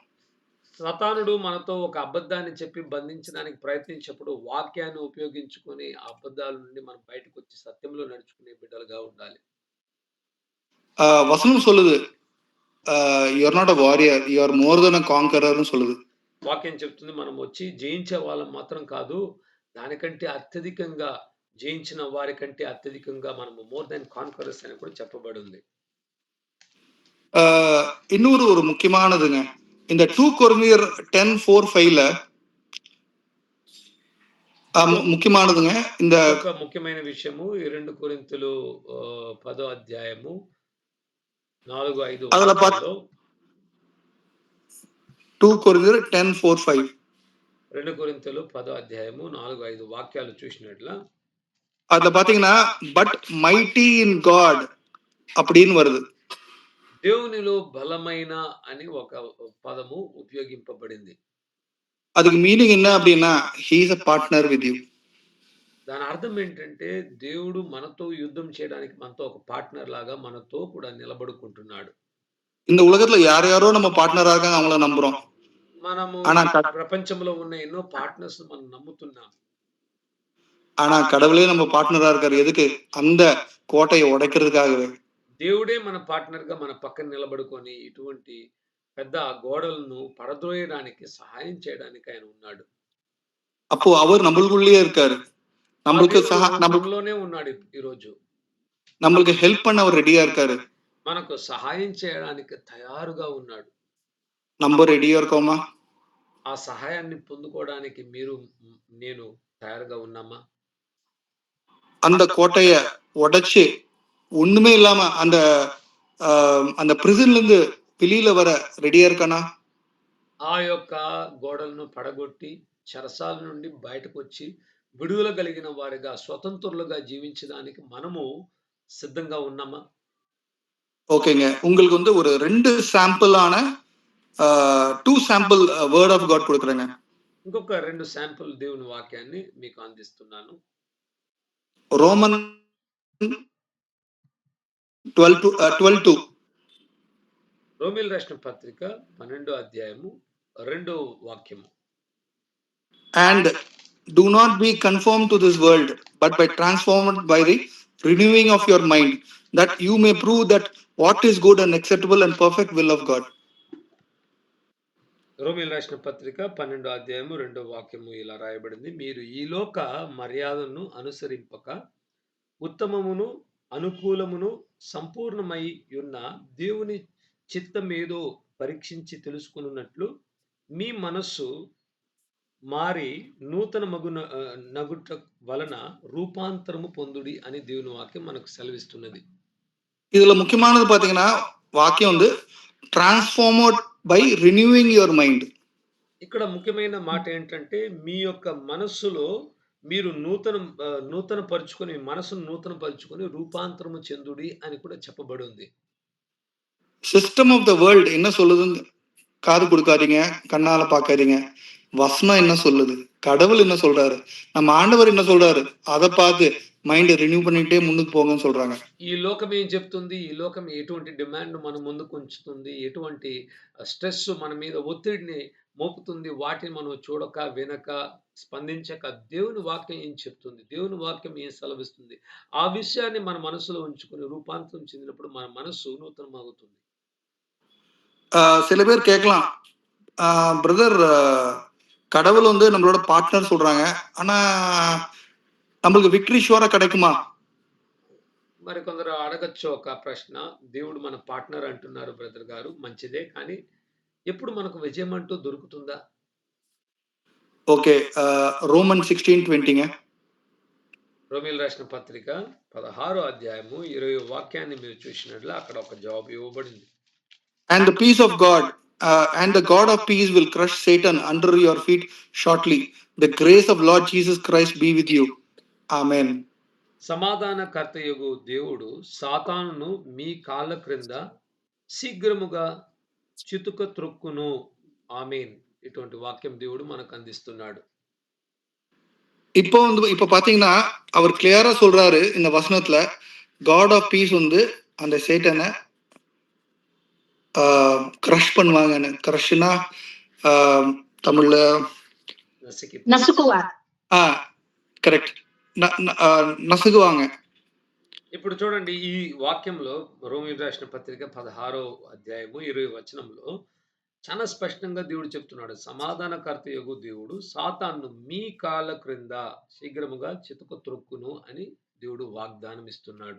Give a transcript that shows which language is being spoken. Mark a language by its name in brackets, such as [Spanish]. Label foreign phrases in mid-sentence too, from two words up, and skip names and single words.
[Telugu] సతానుడు మనతో ఒక అబద్ధాన్ని చెప్పి బంధించడానికి ప్రయత్నించినప్పుడు వాక్యాన్ని ఉపయోగించుకొని ఆ అబద్ధాల నుండి మనం బయటకొచ్చి సత్యంలో నడుచుకునే బిడ్డలుగా ఉండాలి. [Tamil] வசனம் சொல்லுது, [English] you are not a warrior, you are more than a conqueror சொல்லுது. [Telugu] వాక్యం చెప్తుంది మనం వచ్చి జయించే వాళ్ళం మాత్రం కాదు, దానికంటే అత్యధికంగా జయించిన వారి కంటే అత్యధికంగా మనము [English] more than conquerors [Telugu] అని కూడా చెప్పబడి ఉంది. [Tamil] இன்னொரு ஒரு முக்கியமானதுங்க, இந்த 2 கொரிந்தியர் 10:4-5ல ముఖ్యమైనదిగా இந்த [Telugu] ఒక ముఖ్యమైన విషయము ఈ 2 కొరింథీయులు 10వ అధ్యాయము 4-5 [Tamil] அதுல [Telugu] వాక్యాల్లో 2 కొరింథీయులు 10:4-5 2 కొరింథీయులు 10వ అధ్యాయము 4-5 వాక్యాలు చూసినట్ల [Tamil] அதுல பாத்தீங்கன்னா [English] but mighty in God [Tamil] அப்படின்னு வருது. [Telugu] దేవునిలో బలమైన అని ఒక పదము ఉపయోగింపబడింది. [Tamil] அதுக்கு మీనింగ్ என்ன அப்படின்னா [English] he is a partner with you. [Telugu] దాని అర్థం ఏంటంటే దేవుడు మనతో యుద్ధం చేయడానికి మనతో ఒక పార్ట్నర్ లాగా మనతో కూడా నిలబడుకుంటున్నాడు. [Tamil] இந்த உலகத்துல யார் யாரோ நம்ம பார்ட்னரா இருக்காங்க, அவங்கள நம்புறோம். [Telugu] మనము [Tamil] ஆனா [Telugu] ప్రపంచంలో ఉన్న ఎన్నో పార్ట్నర్స్ మనం నమ్ముతున్నాం. [Tamil] ஆனா கடவுளே நம்ம பார்ட்னரா இருக்காரு. எதுக்கு? அந்த கோட்டையை உடைக்கிறதுக்காகவே. [Telugu] దేవుడే మన పార్ట్నర్ గా మన పక్కన నిలబడుకొని ఇటువంటి పెద్ద గోడలను పడద్రోయడానికి సహాయం చేయడానికి ఆయన ఉన్నాడు. [Tamil] அப்போ அவர் நம்மளுக்குள்ளேயே இருக்காரு. நம்மளுக்கு [Telugu] మనలోనే ఉన్నాడు ఈ రోజు. [Tamil] நம்மளுக்கு ஹெல்ப் பண்ண அவர் ரெடியா இருக்காரு. [Telugu] మనకు సహాయం చేయడానికి తయారుగా ఉన్నాడు. [Tamil] நம்ம ரெடியா இருக்கோமா? [Telugu] ఆ సహాయాన్ని పొందుకోవడానికి మీరు నేను తయారుగా ఉన్నామా? [Tamil] அந்த கோட்டைய உடைச்சு ஒண்ணுமே இல்லாம அந்த அந்த பிரிசன்ல இருந்து வெளியில வர ரெடியா இருக்கானா? [Telugu] ఆ యొక్క గోడలను పడగొట్టి చెరసాల నుండి బయటకు వచ్చి విడుదల కలిగిన వారిగా స్వతంత్రులుగా జీవించడానికి మనము సిద్ధంగా ఉన్నామా? [Tamil] ஓகேங்க, உங்களுக்கு வந்து ஒரு 2 சாம்பிளான 2 [English] sample word of God [Tamil] கொடுக்குறேங்க. [Telugu] ఇంకొక 2 శాంపుల్ దేవుని వాక్యాన్ని మీకు అందిస్తున్నాను. రోమన్ 12:2 రోమీయులకు రాసిన పత్రిక 12వ అధ్యాయము 2వ వాక్యము. [English] And do not be conformed to this world, but by transformed by the renewing of your mind, that you may prove that what is good and acceptable and perfect will of God. [Telugu] రోమీయులకు రాసిన పత్రిక 12వ అధ్యాయము 2వ వాక్యము ఇలా రాయబడింది. మీరు ఈ లోక మర్యాదను అనుసరింపక ఉత్తమమును అనుకూలమును సంపూర్ణమై ఉన్న దేవుని చిత్తమేదో పరీక్షించి తెలుసుకున్నట్లు మీ మనస్సు మారి నూతన నగుట వలన రూపాంతరము పొందుడి అని దేవుని వాక్యం మనకు సెలవిస్తున్నది. [Tamil] இதுல முக்கியமானது பாத்தீங்கன்னா వాక్యం வந்து [English] transformed by renewing your mind. [Telugu] ఇక్కడ ముఖ్యమైన మాట ఏంటంటే మీ యొక్క మనస్సులో మీరు నూతన పరుచుకొని మనసును నూతన పరుచుకొని రూపాంతరము చెందుడి అని కూడా చెప్పబడి ఉంది. [English] system of the world [Tamil] என்ன சொல்லுதுன்னு காது கொடுக்காதீங்க, கண்ணால பார்க்காதீங்க. வசனம் என்ன சொல்லுது, கடவுள் என்ன சொல்றாரு, நம்ம ஆண்டவர் என்ன சொல்றாரு, அதை பார்த்து [English] mind renew [Tamil] பண்ணிட்டே [Telugu] ముందుకు పోగని [Tamil] சொல்றாங்க. [Telugu] ఈ లోకం ఏం చెప్తుంది, ఈ లోకం ఎటువంటి డిమాండ్ మన ముందుకు ఉంచుతుంది, ఎటువంటి స్ట్రెస్ మన మీద ఒత్తిడిని మోపుతుంది, వాటిని మనం చూడక వినక స్పందించక దేవుని వాక్యం ఏం చెప్తుంది, దేవుని వాక్యం ఏం సెలవిస్తుంది, ఆ విషయాన్ని మన మనసులో ఉంచుకుని రూపాంతరం చెందినప్పుడు మన మనసు నూతనమవుతుంది. [Tamil] சில பேர் கேட்கலாம், பிரதர் கடவுள் வந்து நம்மளோட பார்ட்னர் சொல்றாங்க, ஆனா நம்மளுக்கு [English] victory sure [Tamil] கிடைக்குமா? [Telugu] మరి కొందరు అడగచ్చు ఒక ప్రశ్న, దేవుడు మన పార్ట్నర్ అంటున్నారు బ్రదర్ గారు, మంచిదే, కానీ ఎప్పుడు మనకు విజయం అంటూ దొరుకుతుందా? ఓకే, రోమన్ 16:20 రోమీయులకు రాసిన పత్రిక 16వ అధ్యాయము 20వ వాక్యాన్ని మీరు చూసినట్లే అక్కడ ఒక జవాబు ఇవ్వబడింది. [English] And the peace of God and the God of peace will crush Satan under your feet shortly. The grace of Lord Jesus Christ be with you. [Telugu] ఆమేన్. సమాధానకర్తయగు దేవుడు సాతానును మీ కాళ్ళ క్రింద శీఘ్రముగా చితుక త్రొక్కును. ఆమేన్. ఇటువంటి వాక్యం దేవుడు మనకు అందిస్తున్నాడు. [Tamil] இப்போ பாத்தீங்கன்னா அவர் கிளியரா சொல்றாரு இந்த வசனத்துல, [English] God of peace [Tamil] வந்து அந்த சேட்டனை கிரஷ் பண்ணுவாங்கன்னு. கிரஷ்னா தமிழ்ல [Telugu] నసికి నసుకువారు. కరెక్ట్, నసుగువాங்க. ఇప్పుడు చూడండి ఈ వాక్యంలో రోమీయులకు రాసిన పత్రిక 16వ అధ్యాయము 20 వచనంలో చాలా స్పష్టంగా దేవుడు చెప్తున్నాడు. సమాధానకర్తయగు దేవుడు సాతాను మీ కాళ్ళ క్రింద శీఘ్రముగా చితక త్రొక్కును అని దేవుడు వాగ్దానం ఇస్తున్నాడు.